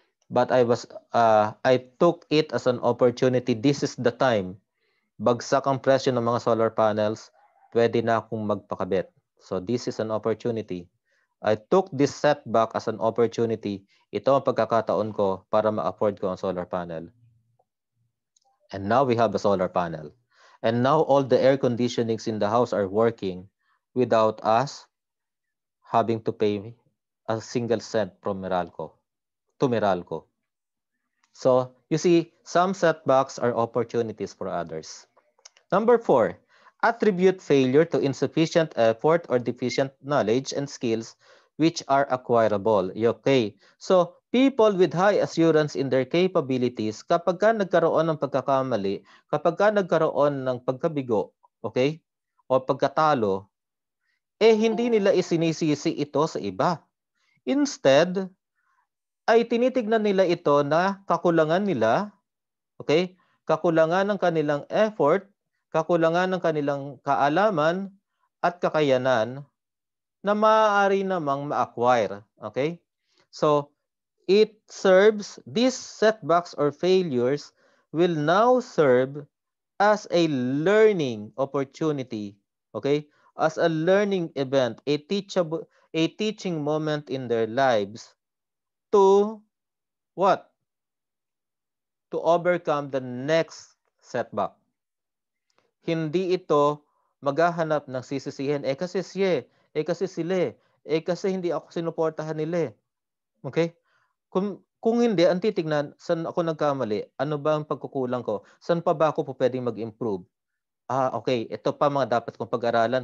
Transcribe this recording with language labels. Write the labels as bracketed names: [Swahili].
[English] But I took it as an opportunity. This is the time. [Filipino] Bagsak ang presyo ng mga solar panels, pwede na akong magpakabit. [English] So this is an opportunity. I took this setback as an opportunity. [Filipino] Ito ang pagkakataon ko para ma-afford ko ang solar panel. [English] And now we have a solar panel. And now all the air conditionings in the house are working without us having to pay a single cent from Meralco to Meralco. So you see, some setbacks are opportunities for others. Number 4, attribute failure to insufficient effort or deficient knowledge and skills which are acquirable. Okay. [Filipino] So, [English] people with high assurance in their capabilities, [Filipino] kapag ka nagkaroon ng pagkakamali, kapag ka nagkaroon ng pagkabigo, okay, o pagkatalo, hindi nila isinisisi ito sa iba. Instead, ay tinitignan nila ito na kakulangan nila, okay, kakulangan ng kanilang effort, kakulangan ng kanilang kaalaman at kakayanan na maaari namang ma-acquire. Okay? [English] So, these setbacks or failures will now serve as a learning opportunity. Okay? As a learning event, a teaching moment in their lives to what? To overcome the next setback. [Filipino] Hindi ito maghahanap ng sisisihin. Kasi siya, kasi sila, kasi hindi ako sinuportahan nila. Okay? Kung hindi, ang titignan, saan ako nagkamali? Ano ba ang pagkukulang ko? Saan pa ba ako po pwedeng mag-improve? Okay. Ito pa mga dapat kong pag-aralan.